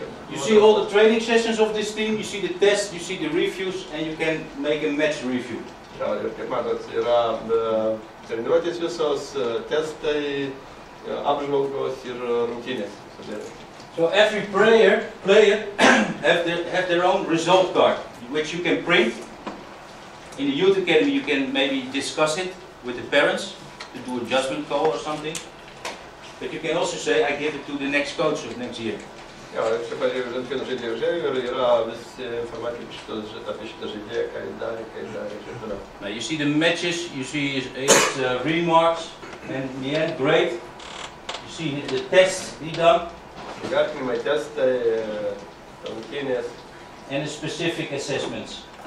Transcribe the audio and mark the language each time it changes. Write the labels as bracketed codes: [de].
[en] You see all the training sessions of this team, you see the tests, you see the reviews, and you can make a match review. [lt] Ja, ir kaip matot, yra treniruotės visos, testai, apžvalgos ir rungtynės. [en] So every player have their own result card, which you can print. In the youth academy you can maybe discuss it with the parents to do a judgment call or something. But you can also say, I give it to the next coach of next year. [lt] Ja, čia pažiūrėjau, vienu žaidėjų žiūrėjau ir yra visi informacija apie šitą žaidėją, ką jis darė ir taip toliau. [en] Now you see the matches, you see his remarks, and in the end, great. You see the tests he done. [lt] Vertinimai, testai, rungtynės. [en] And the specific assessments.